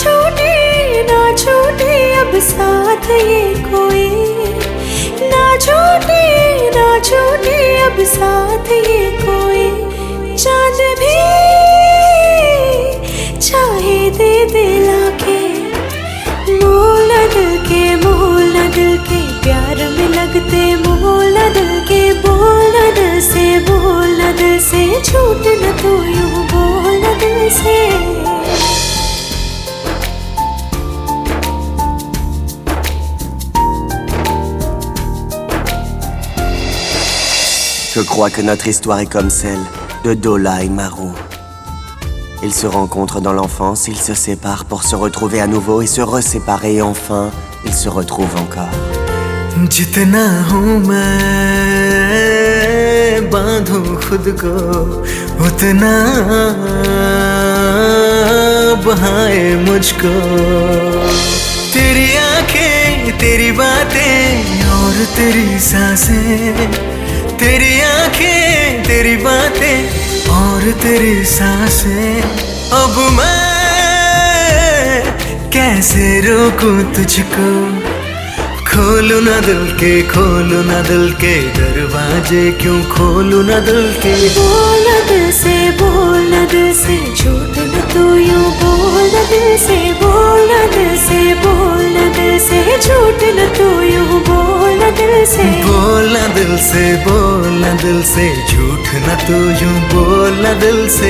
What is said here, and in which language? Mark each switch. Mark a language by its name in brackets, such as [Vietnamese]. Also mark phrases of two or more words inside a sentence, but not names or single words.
[Hindi] छूटे अब साथ ये कोई ना छूटे अब साथ ये कोई चांद भी चाहे दे दिला के मोल न दिल के प्यार में लगते मोल न दिल के बोल न दिल से झूठ न तू यूं बोल न दिल से [French] Je crois que notre histoire est comme celle de Dola et Maru. Ils se rencontrent dans l'enfance, ils se séparent pour se retrouver à nouveau et se reséparer et enfin, ils se retrouvent encore. [Hindi] जितना हूँ मैं बांधूं खुद को उतना बहाए मुझको तेरी आंखें तेरी बातें और तेरी सांसें तेरी आंखें तेरी बातें और तेरी सांसें अब मैं कैसे रोकूं तुझको खोलू ना दिल के दरवाजे क्यों खोलू ना दिल के बोल न दिल से झूठ न तू यूं बोल न दिल से बोल न दिल से झूठ न तू यूं बोल न दिल से बोल ना दिल से झूठ न तू यूं बोल ना दिल से